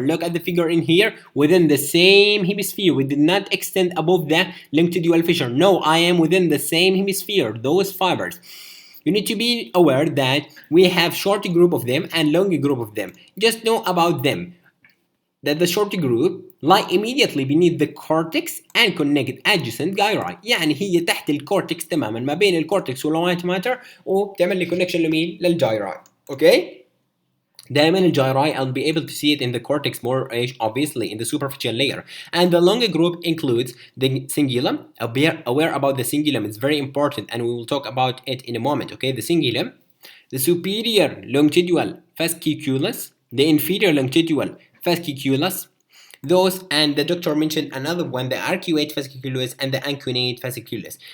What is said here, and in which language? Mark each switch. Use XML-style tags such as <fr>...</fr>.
<en>Look at the figure in here. Within the same hemisphere, we did not extend above the longitudinal fissure. No, I am within the same hemisphere. Those fibers. You need to be aware that we have short group of them and long group of them. Just know about them that the short group lie immediately beneath the cortex and connect adjacent gyri.</en> <ar>يعني هي تحت الكورتكس تماما، ما بين الكورتكس والوايت ماتر، وبتعمل لي كونكشن لمين؟ للجايراي.</ar> <en>Okay?</en> <ar>دائما الجايراي</ar> <en>I'll be able to see it in the cortex more obviously in the superficial layer. And the longer group includes the cingulum. Aware about the cingulum, it's very important, and we will talk about it in a moment. Okay, the cingulum, the superior longitudinal fasciculus, the inferior longitudinal fasciculus, those, and the doctor mentioned another one, the arcuate fasciculus and the uncinate fasciculus.</en>